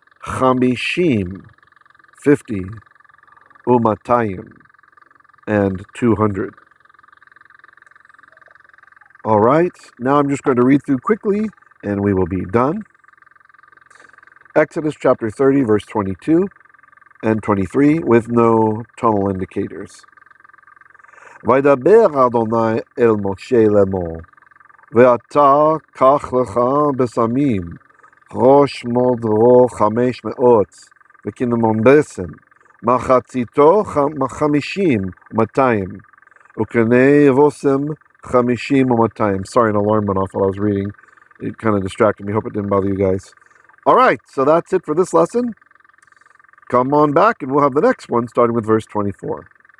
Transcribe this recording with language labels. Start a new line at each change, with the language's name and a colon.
English: Chamishim, 50. Umatayim, and 200. All right, now I'm just going to read through quickly, and we will be done. Exodus chapter 30, verse 22 and 23, with no tonal indicators.
Hebrew: וידבר אדוני אל משה לאמור, ואתה קח לך בשמים, ראש מודרו 500, וקינמון בסם, מחציתו 50 200, וקנה בושם 50 200.
English: Sorry, an alarm went off while I was reading. It kind of distracted me. Hope it didn't bother you guys. All right, so that's it for this lesson. Come on back and we'll have the next one starting with verse 24.